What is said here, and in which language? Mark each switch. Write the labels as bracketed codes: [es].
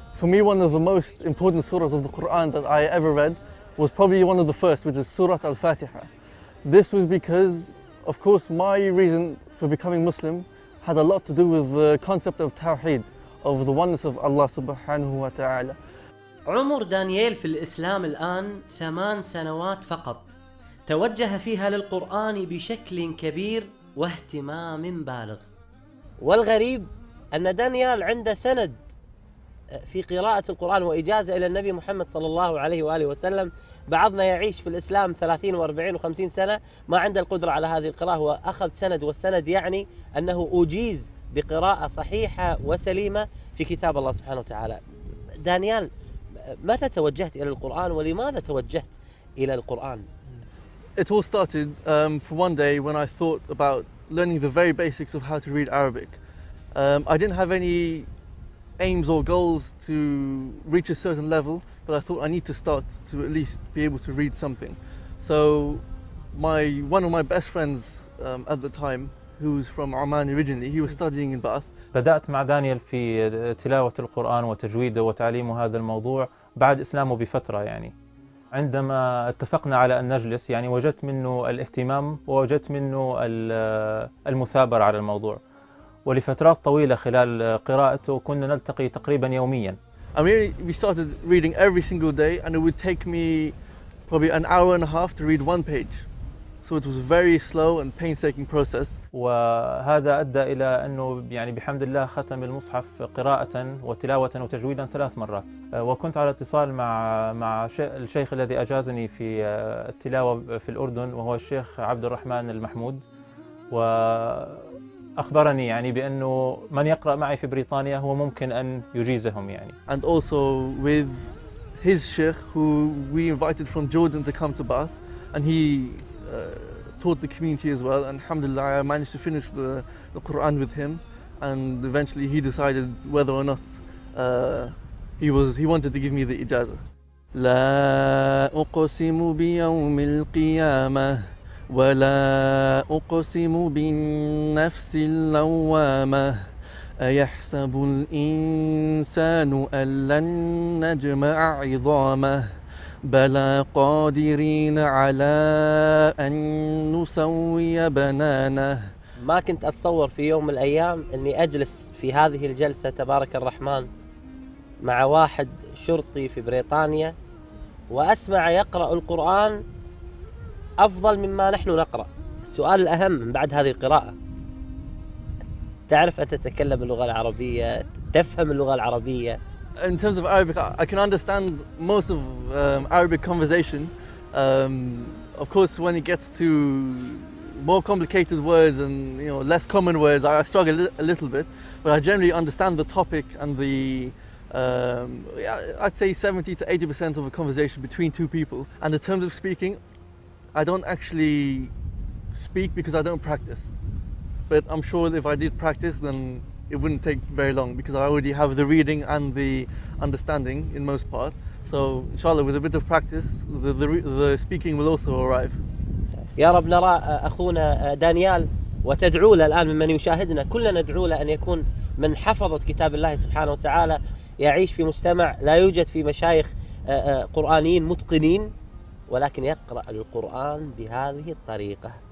[en] For me, one of the most important surahs of the Quran that I ever read was probably one of the first, which is Surah Al-Fatiha. This was because, of course, my reason for becoming Muslim had a lot to do with the concept of Tawheed, of the oneness of Allah subhanahu wa ta'ala. [ar] عمر دانيال في الإسلام الآن 8 سنوات فقط، توجه فيها للقرآن بشكل كبير واهتمام بالغ. والغريب أن دانيال عنده سند في قراءة القرآن وإجازة إلى النبي محمد صلى الله عليه وآله وسلم. بعضنا يعيش في الإسلام 30 و40 و50 سنة ما عنده القدرة على هذه القراءة، وأخذ سند، والسند يعني أنه أجيز بقراءة صحيحة وسليمة في كتاب الله سبحانه وتعالى. دانيال، متى توجهت إلى القرآن ولماذا توجهت إلى القرآن؟ [en] It all started for one day when I thought about learning the very basics of how to read Arabic. I didn't have any aims or goals to reach a certain level, but I thought I need to start to at least be able to read something. So one of my best friends at the time, who was from Oman originally, he was studying in Bath. [ar] بدأت مع دانيال في تلاوة القرآن وتجويده وتعليم هذا الموضوع بعد إسلامه بفترة. يعني عندما اتفقنا على أن نجلس، يعني وجدت منه الاهتمام ووجدت منه المثابرة على الموضوع، ولفترات طويلة خلال قراءته كنا نلتقي تقريبا يوميا. [en] I mean, we started reading every single day, and it would take me probably an hour and a half to read one page. So it was a very slow and painstaking process. [ar] وهذا أدى إلى أنه يعني بحمد الله ختم المصحف قراءة وتلاوة وتجويدا 3 مرات. وكنت على اتصال مع الشيخ الذي أجازني في التلاوة في الأردن، وهو الشيخ عبد الرحمن المحمود، وأخبرني يعني بأنه من يقرأ معي في بريطانيا هو ممكن أن يجيزهم يعني. [en] And also with his sheikh, who we invited from Jordan to come to Bath, and he taught the community as well, and alhamdulillah I managed to finish the Quran with him, and eventually he decided whether or not he wanted to give me the ijazah. [ar] لا أقسم بيوم القيامة ولا أقسم بالنفس اللوامة أيحسب الإنسان أن لن نجمع عظامه بلى قادرين على أن نسوي بنانه. ما كنت أتصور في يوم من الأيام أني أجلس في هذه الجلسة تبارك الرحمن مع واحد شرطي في بريطانيا وأسمع يقرأ القرآن أفضل مما نحن نقرأ. السؤال الأهم من بعد هذه القراءة، تعرف أن تتكلم اللغة العربية، تفهم اللغة العربية. [en] In terms of Arabic, I can understand most of Arabic conversation. Of course, when it gets to more complicated words and less common words, I struggle a little bit. But I generally understand the topic and the I'd say 70 to 80% of a conversation between two people. And in terms of speaking, I don't actually speak because I don't practice. But I'm sure if I did practice, then it wouldn't take very long because I already have the reading and the understanding in most part. So inshallah, with a bit of practice, the speaking will also arrive. [ar] يا رب نرى أخونا دانيال وتدعو له الآن ممن يشاهدنا، كلنا ندعو له أن يكون من حفظة كتاب الله سبحانه وتعالى، يعيش في مجتمع لا يوجد فيه مشايخ قرآنيين متقنين، ولكن يقرأ القرآن بهذه الطريقة.